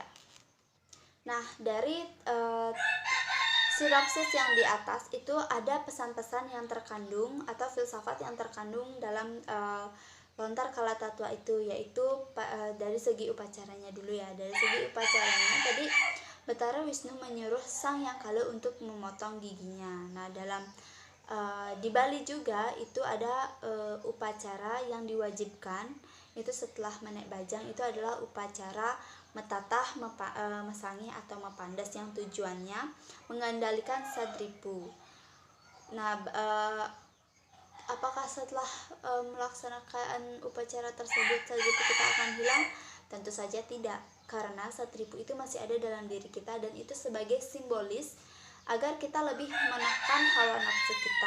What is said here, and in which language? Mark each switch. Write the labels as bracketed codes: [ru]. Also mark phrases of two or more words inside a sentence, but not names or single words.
[id] Nah, dari sinopsis yang di atas itu ada pesan-pesan yang terkandung atau filsafat yang terkandung dalam lontar Kalatatwa itu, yaitu dari segi upacaranya dulu ya. Dari segi upacaranya tadi Betara Wisnu menyuruh Sang Hyang Kala untuk memotong giginya. Nah, dalam di Bali juga itu ada upacara yang diwajibkan, itu setelah [ban] menek bajang, [id] itu adalah upacara metatah, mesangi atau mepandas yang tujuannya mengendalikan sadripu. Nah, apakah setelah melaksanakan upacara tersebut sadripu kita akan hilang? Tentu saja tidak, karena sadripu itu masih ada dalam diri kita dan itu sebagai simbolis agar kita lebih menekan hawa nafsu kita.